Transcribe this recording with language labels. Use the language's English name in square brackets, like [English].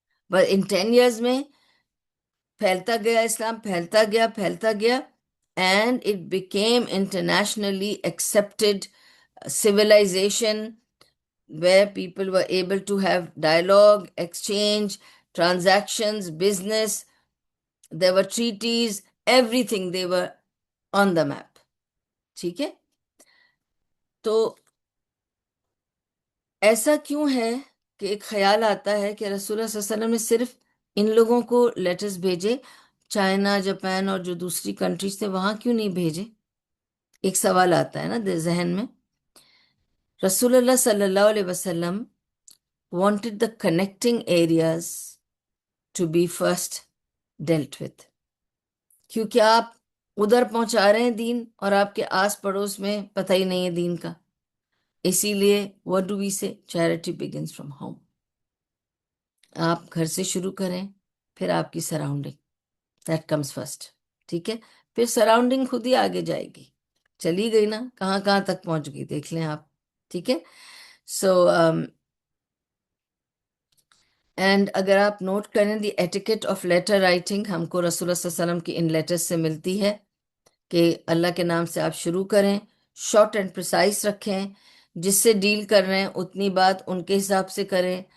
[English] but in 10 years [Urdu] میں پھیلتا گیا اسلام، پھیلتا گیا [English] پھیلتا گیا، and it became internationally accepted civilization where people were able to have dialogue, exchange, transactions, business. There were treaties, everything, they were on the map. [Urdu] ٹھیک ہے. تو ایسا کیوں ہے کہ ایک خیال آتا ہے کہ رسول اللہ صلی اللہ علیہ وسلم نے صرف ان لوگوں کو لیٹرز بھیجے، چائنا، جاپان اور جو دوسری کنٹریز تھے وہاں کیوں نہیں بھیجے؟ ایک سوال آتا ہے نا ذہن میں. [English] رسول اللہ صلی اللہ علیہ وسلم wanted the connecting areas to be first dealt with. [Urdu] کیونکہ آپ ادھر پہنچا رہے ہیں دین اور آپ کے آس پڑوس میں پتہ ہی نہیں ہے دین کا. اسی لیے [English] what do we say? Charity begins from home. [Urdu] آپ گھر سے شروع کریں، پھر آپ کی سراؤنڈنگ، [English] That comes first. [Urdu] ٹھیک ہے. پھر سراؤنڈنگ خود ہی آگے جائے گی. چلی گئی نا، کہاں کہاں تک پہنچ گئی دیکھ لیں آپ. ٹھیک ہے. سو اینڈ اگر آپ نوٹ کریں [English] the etiquette of letter writing [Urdu] ہم کو رسول اللہ صلی اللہ علیہ وسلم کی ان لیٹرز سے ملتی ہے کہ اللہ کے نام سے آپ شروع کریں، [English] short and precise [Urdu] رکھیں، جس سے ڈیل کر رہے ہیں اتنی بات ان کے حساب سے کریں.